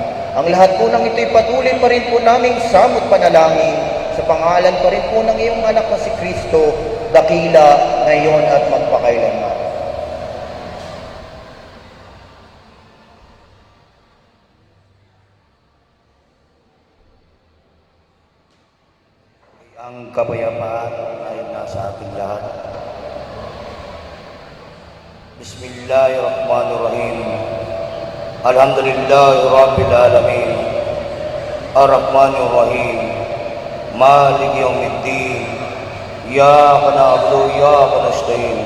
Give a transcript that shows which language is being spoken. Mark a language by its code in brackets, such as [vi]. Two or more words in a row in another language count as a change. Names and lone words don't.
[tl] Ang lahat po ng ito'y patuloy pa rin po naming samot panalangin sa pangalan pa rin po ng iyong anak na si Kristo, dakila ngayon at magpakailanman. Ang kapayapaan ay nasa ating lahat. [ar] بسم الله الرحمن الرحيم. الحمد لله رب العالمين. الرحمن الرحيم مالك يوم الدين. إياك نعبد وإياك نستعين.